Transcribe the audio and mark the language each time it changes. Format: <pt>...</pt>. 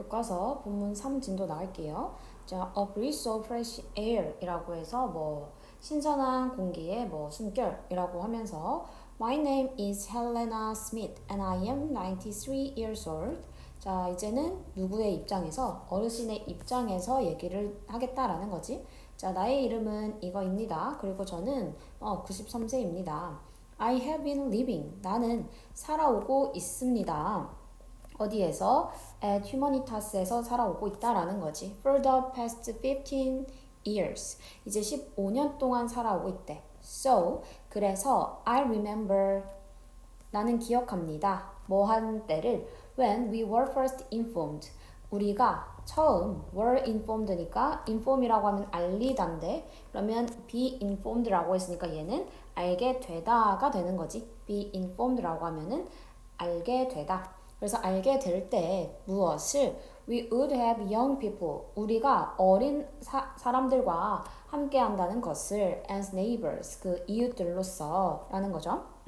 <ko>교과서 본문 3진도 나갈게요.</ko> <en>자, a breath of fresh air</en> <ko>이라고 해서 뭐 신선한 공기의 뭐 숨결이라고 하면서</ko> <en>My name is Helena Smith and I am 93 years old.</en> <ko>자, 이제는 누구의 입장에서 어르신의 입장에서 얘기를 하겠다라는 거지. 자, 나의 이름은 이거입니다. 그리고 저는 93세입니다.</ko> <en>I have been living.</en> <ko>나는 살아오고 있습니다. 어디에서? at Humanitas에서 살아오고 있다라는 거지.</ko> <en>For the past 15 years.</en> <ko>이제 15년 동안 살아오고 있대.</ko> <en>So,</en> <ko>그래서</ko> <en>I remember.</en> <ko>나는 기억합니다. 뭐 한 때를</ko> <en>when we were first informed.</en> <ko>우리가 처음 were informed니까 inform이라고 하면 알리다인데 그러면 be informed라고 했으니까 얘는 알게 되다가 되는 거지. be informed라고 하면은 알게 되다. 그래서 알게 될 때 무엇을</ko> <en>we would have young people</en> <ko>우리가 어린 사람들과 함께 한다는 것을</ko> <en>as neighbors</en> <ko>그 이웃들로서 라는 거죠.</ko>